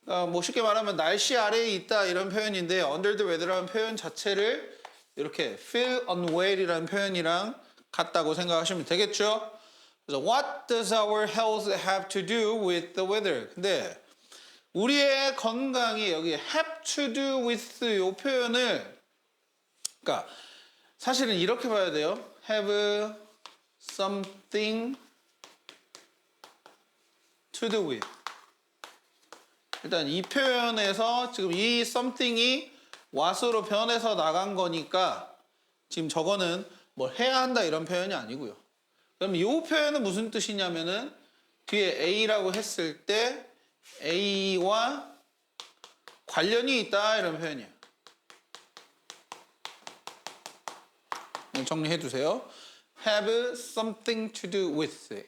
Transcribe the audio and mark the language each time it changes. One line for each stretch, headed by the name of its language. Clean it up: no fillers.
Korean: 뭐 쉽게 말하면 날씨 아래에 있다 이런 표현인데, under the weather라는 표현 자체를 이렇게 feel unwell이라는 표현이랑 같다고 생각하시면 되겠죠. 그래서
English: what does our health have to do with the weather?
Korean: 근데 우리의 건강이 여기 have to do with 이 표현을, 그러니까 사실은 이렇게 봐야 돼요.
English: have something to do with.
Korean: 일단 이 표현에서 지금 이 something이 what으로 변해서 나간 거니까 지금 저거는 뭘 해야 한다 이런 표현이 아니고요. 그럼 이 표현은 무슨 뜻이냐면은 뒤에 A라고 했을 때 A와 관련이 있다 이런 표현이에요. 정리해 두세요.
English: have something to do with.